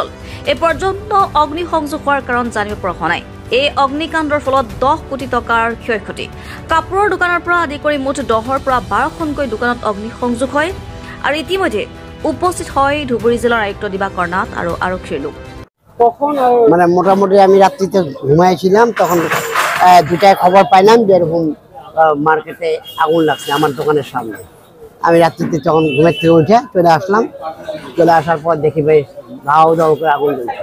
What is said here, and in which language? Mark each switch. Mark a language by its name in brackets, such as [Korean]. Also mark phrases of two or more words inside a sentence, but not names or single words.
[Assamese] এই পৰ্যন্ত অগ্নি সংযোগ হোৱাৰ কাৰণ জানিব পৰা হোৱা নাই। এই অগ্নিকাণ্ডৰ ফলত 10 কোটি টকাৰ ক্ষয়ক্ষতি। কাপোৰৰ দোকানৰ পৰা আদি কৰি মুঠ 10ৰ পৰা 12খনকৈ দোকানত অগ্নি সংযোগ হয় আৰু ইতিমধ্যে উপস্থিত হয় ধুবুৰী জিলাৰ আয়ুক্ত দিবাকৰ নাথ আৰু আৰক্ষীৰ লোক। [Bangla] মানে মোটামুটি আমি রাত্রিতে ঘুমাইছিলাম, তখন দুটায় খবর পাইলাম যে এরকম মার্কেটে আগুন লাগছে আমার দোকানের সামনে। আমি রাত্রিতে তখন ঘুমের থেকে উঠে চলে আসলাম। চলে আসার পর দেখি ভাই দাও দাও করে আগুন জ্বলছে।